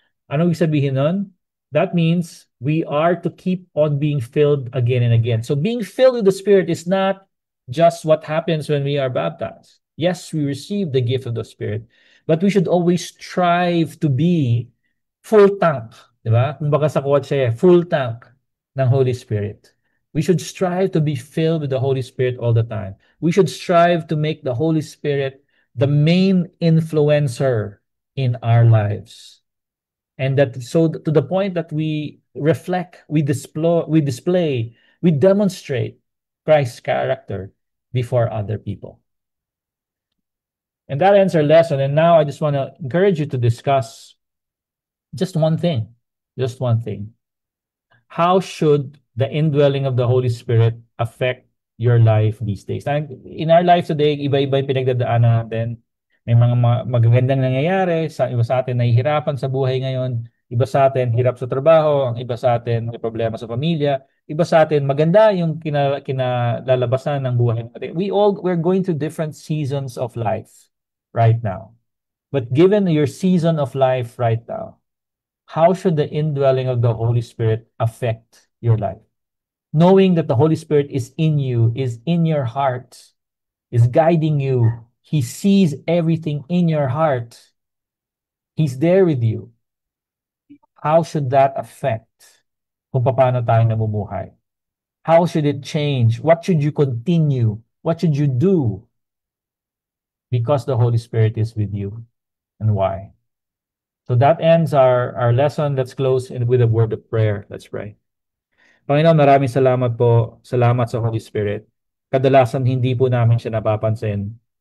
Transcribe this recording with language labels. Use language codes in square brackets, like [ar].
[tl] Ano ibig sabihin nun? [en] That means we are to keep on being filled again and again. So being filled with the Spirit is not just what happens when we are baptized. Yes, we receive the gift of the Spirit, but we should always strive to be full tank. [tl] Diba? Kung baka sa quote siya, full tank ng Holy Spirit. [en] We should strive to be filled with the Holy Spirit all the time. We should strive to make the Holy Spirit the main influencer in our lives. And that so to the point that we reflect, we display, we demonstrate Christ's character before other people. And that ends our lesson. And now I just want to encourage you to discuss just one thing. Just one thing. How should the indwelling of the Holy Spirit affect your life these days? In our life today, [tl] iba-iba yung pinagdadaanan natin. May mga magagandang nangyayari, iba sa atin nahihirapan sa buhay ngayon, iba sa atin hirap sa trabaho, ang iba sa atin may problema sa pamilya, iba sa atin maganda yung kinalalabasan ng buhay natin. [en] We're going through different seasons of life right now. But given your season of life right now, how should the indwelling of the Holy Spirit affect your life? Knowing that the Holy Spirit is in you, is in your heart, is guiding you. He sees everything in your heart. He's there with you. How should that affect [tl] kung paano tayo namumuhay? [en] How should it change? What should you continue? What should you do? Because the Holy Spirit is with you. And why? So that ends our lesson. Let's close with a word of prayer. Let's pray. [tl] Panginoon, maraming salamat po. Salamat sa Holy Spirit. Kadalasan hindi po namin siya napapansin.